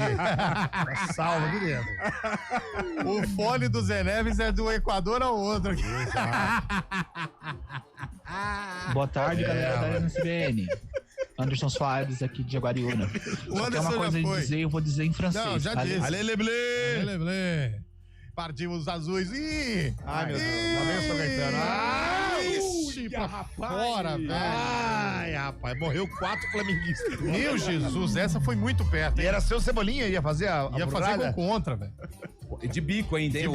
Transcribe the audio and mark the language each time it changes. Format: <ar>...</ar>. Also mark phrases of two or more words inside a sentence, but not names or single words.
<pt>Salva aqui dentro. O fone do Zé Neves é do Equador ao outro aqui. Boa tarde, galera da CBN. Anderson Soares aqui de Jaguariúna. Só tem uma coisa a dizer, eu vou dizer em francês. Não, já disse.</pt> <fr>Allez les bleus.</fr> <pt>Partimos os azuis. Ai, meu Deus. Lá vem o São Caetano. Ixi, pra fora, velho. Ai, rapaz, morreu 4 flamenguistas. Meu Jesus, essa foi muito perto, hein? E era seu Cebolinha, ia fazer a Ia fazer gol contra, velho. De bico ainda, hein?</pt>